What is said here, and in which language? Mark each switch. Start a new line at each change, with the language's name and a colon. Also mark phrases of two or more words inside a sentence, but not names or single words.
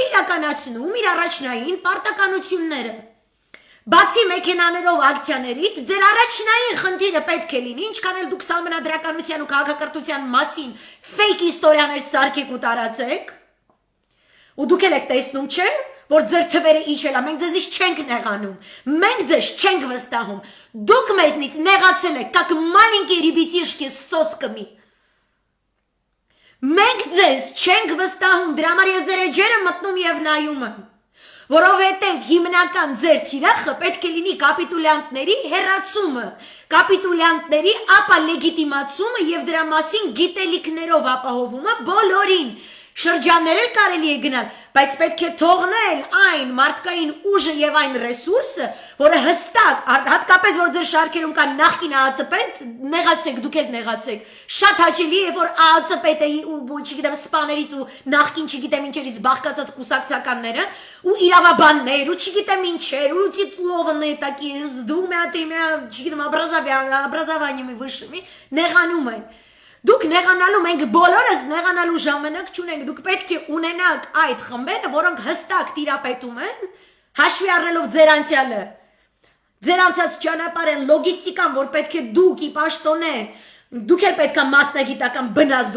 Armenian: իրականացնում իր առաջնային պարտականությունները։ Բացի մեքենաներով ակցիաներից, ձեր առաջնային խնդիրը պետք է լինի, ինչքան էլ դուք սահմանադրականության ու քաղաքակրթության մասին ֆեյք իստորիաներ սարքեք ու տարածեք, ու դուք եք տեսնում, չէ՞, որ ձեր թվերը իջել է, մենք ձեզնից չենք նեղանում, մենք ձեզ չենք վստահում, դուք մեզնից նեղացել եք,
Russian: как маленькие ребятишки с сосками։
Armenian: Մենք ձեզ չենք վստահում, դրա համար ես ձեր էջերը մտնում եւ նայում եմ, որովհետեւ հիմնական ձեր թիրախը պետք է լինի կապիտուլյանտների հերացումը, կապիտուլյանտների ապալեգիտիմացումը եւ դրա մասին գիտելիքներով ապահովումը բոլորին։ Շրջաններ էլ կարելի է գնալ, բայց պետք է թողնել այն մարդկային ուժը եւ այն ռեսուրսը, որը հստակ, հատկապես որ ձեր շարքերում կան նախկին ԱԱՑՊ, նեղացեք, դուք էլ նեղացեք։ Շատ հաճելի է, որ ԱԱՑՊ-ի ու չգիտեմ սպաներից ու նախկին չգիտեմ ինչերից բաղկացած կուսակցականները ու իրավաբաններ ու չգիտեմ ինչեր ու տիտլովնные
Russian: такие с двумя-тремя,
Armenian: չգիտեմ
Russian: образованиями высшими
Armenian: նեղանում են։ Դուք նեղանալու, մենք բոլորս նեղանալու ժամանակ չունենք, դուք պետք է ունենաք այդ խմբերը, որոնք հստակ տիրապետում են, հաշվի առնելով ձեր անցյալը, ձեր անցած ճանապարհն, լոգիստիկան, որ պետք է դուք ի պաշտոնե, դուք էլ պետք է մասնագիտական բնազդ